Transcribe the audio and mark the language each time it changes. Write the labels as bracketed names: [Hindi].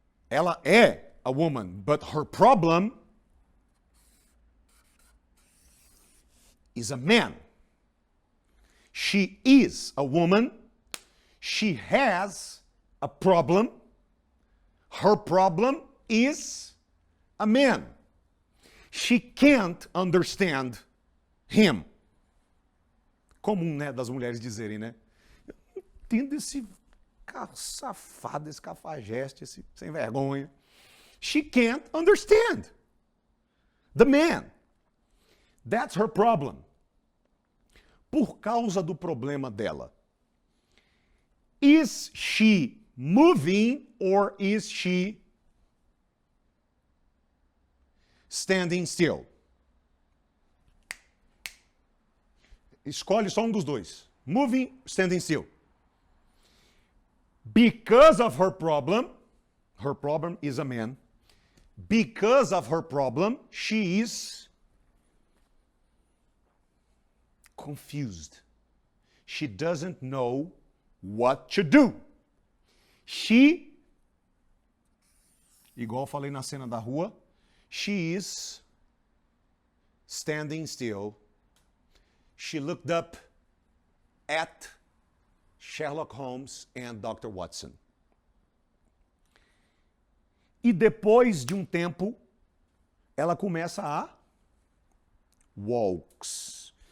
[Portuguese] Ela é a [English] woman, but her problem is a man. She is a woman. She has a problem. Her problem is a man. She can't understand him. [Portuguese] Comum, né, das mulheres dizerem, né? Eu não entendo esse safado, esse cafajeste, esse sem vergonha. [English] She can't understand the man. That's her problem. [Portuguese] Por causa do problema dela. [English] Is she moving or is she standing still? [Portuguese] Escolhe só um dos dois. [English] Moving, standing still. Because of her problem is a man. Because of her problem, she is confused. She doesn't know what to do. [Portuguese] She, igual eu falei na cena da rua, [English] she is standing still. She looked up at Sherlock Holmes and Dr. Watson. [Portuguese] E depois de um tempo, ela começa a walks.